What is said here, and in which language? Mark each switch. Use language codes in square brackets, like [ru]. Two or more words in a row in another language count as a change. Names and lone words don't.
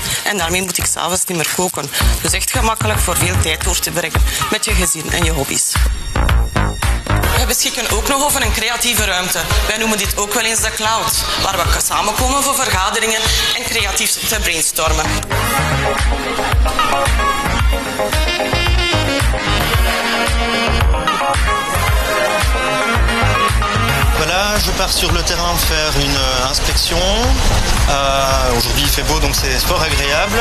[nl] En daarmee moet ik 's avonds niet meer koken. Dus echt gemakkelijk voor veel tijd door te brengen met je gezin en je hobby's. We beschikken ook nog over een creatieve ruimte. Wij noemen dit ook wel eens de cloud, waar we samenkomen voor vergaderingen en creatief te brainstormen. [fr] Voilà, je pars sur le terrain faire une inspection. Aujourd'hui il fait beau donc c'est fort agréable.